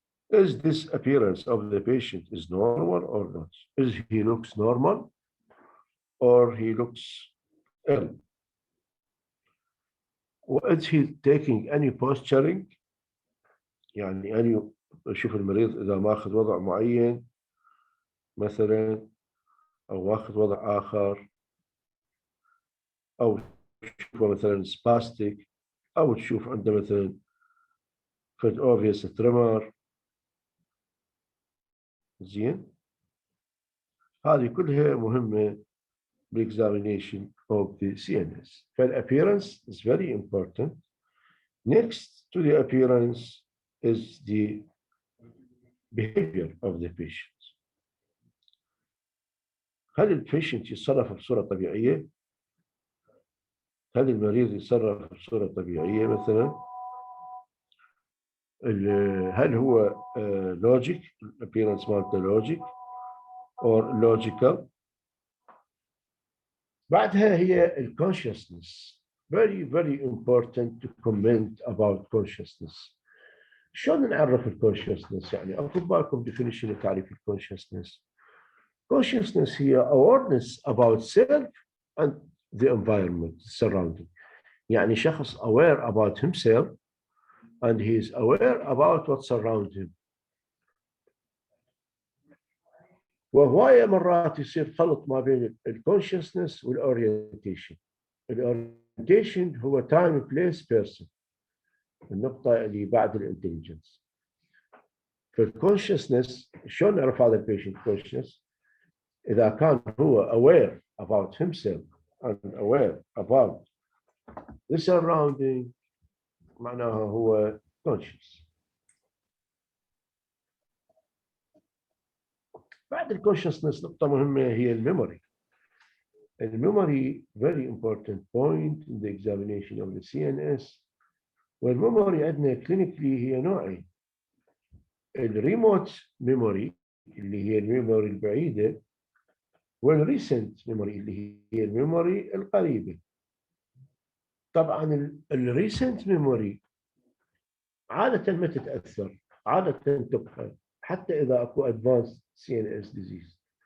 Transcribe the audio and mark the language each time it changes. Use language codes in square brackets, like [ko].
[en] Is this appearance of the patient is normal or not? Is he looks normal or he looks ill? Is he taking any posturing? [ar] يعني أن يشوف المريض إذا ماخذ وضع معين مثلا أو ماخذ وضع آخر، أو تشوفه مثلا سباستيك، أو تشوف عنده مثلا فد obvious tremor. زين، هذه كلها مهمة بال [en] examination of the CNS. فالappearance is very important. Next to the appearance is the behavior of the patient. [ar] هل البيشنت يتصرف بصورة طبيعية؟ هل المريض يتصرف بصورة طبيعية مثلا؟ هل هو logic appearance مالته [en] logic or logical؟ [ar] بعدها هي consciousness. [en] Very very important to comment about consciousness. [ar] شلون نعرف الكونشسنس؟ يعني اكو بالكم definition لتعريف الكونشسنس. [en] Consciousness هي awareness about self and the environment surrounding. يعني شخص aware about himself and he is aware about what surrounds him. [ar] وهواية مرات يصير خلط ما بين الconsciousness والorientation. [en] الorientation هو time, place, person. [ar] النقطة اللي بعد الانتليجنس. في الconsciousness شلون نعرف هذا البيشنت conscious؟ إذا كان هو [en] aware about himself and aware about the surrounding [ar] معناها هو conscious. بعد الconsciousness نقطة مهمة هي الميموري. [en] الميموري very important point in the examination of the CNS. [ar] والميموري عندنا كلينيكلي هي نوعين. الريموت ميموري اللي هي الميموري البعيدة والريسنت ميموري اللي هي الميموري القريبة. طبعا الريسنت ميموري عادة ما تتأثر، عادة تبقى حتى إذا أكو [en] advanced CNS disease.